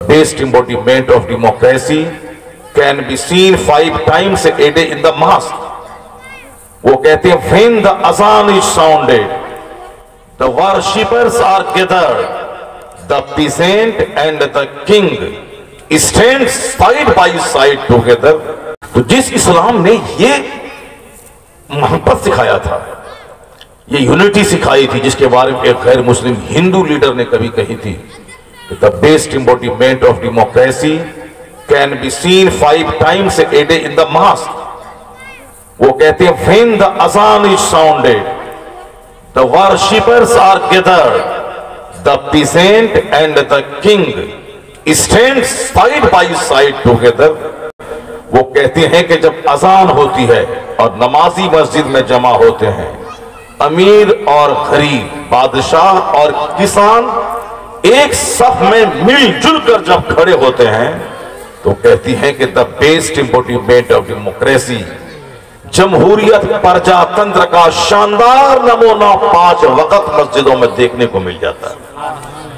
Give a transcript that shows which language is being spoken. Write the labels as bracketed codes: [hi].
[en] best embodiment of democracy can be seen 5 times a day in the mosque. [hi] वो कहते हैं [en] when the azan is sounded, the worshippers are gathered, the peasant and the king stand side by side together. [hi] तो जिस इस्लाम ने ये मोहब्बत सिखाया था, ये यूनिटी सिखाई थी, जिसके बारे में एक गैर मुस्लिम हिंदू लीडर ने कभी कही थी, [en] The best embodiment of democracy can be seen 5 times a day in the mosque. [hi] वो कहते हैं [en] when the azan is sounded, the worshippers are gathered, the peasant and the king stand side by side together. [hi] वो कहते हैं कि जब अजान होती है और नमाजी मस्जिद में जमा होते हैं, अमीर और गरीब, बादशाह और किसान एक सफ में मिलजुल कर जब खड़े होते हैं, तो कहती हैं कि [en] the best embodiment of democracy, [hi] जमहूरियत प्रजातंत्र का शानदार नमूना 5 वक्त मस्जिदों में देखने को मिल जाता है।